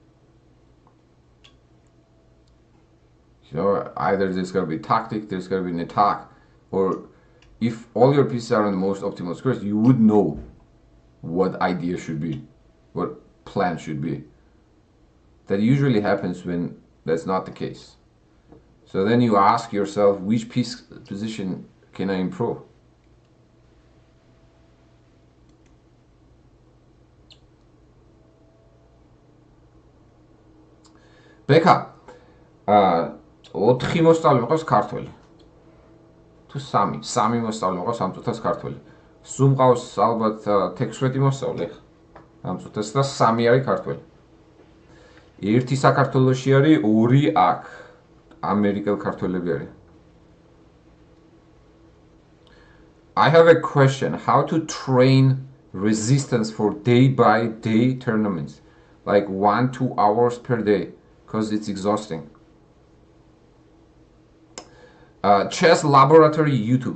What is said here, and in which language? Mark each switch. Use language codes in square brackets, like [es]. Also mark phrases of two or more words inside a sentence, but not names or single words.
[en] You know, either there's gonna be tactic, there's gonna be an attack, or if all your pieces are on the most optimal squares, you would know what idea should be, what plan should be. That usually happens when that's not the case. So then you ask yourself, which piece position can I improve? [ka] ბექა, 4 მოსწავლე მყავს ქართველი. თუ 3 მოსწავლე მყავს ამ წუთას ქართველი. სულ მყავს ალბათ 16 მოსწავლე ამ წუთას და 3 არის ქართველი. ერთი საქართველოში არის, 2 აქ ამერიკელ ქართველები არის. [en] I have a question. How to train resistance for day-by-day tournaments? Like 1-2 hours per day. Because it's exhausting. Chess Laboratory YouTube.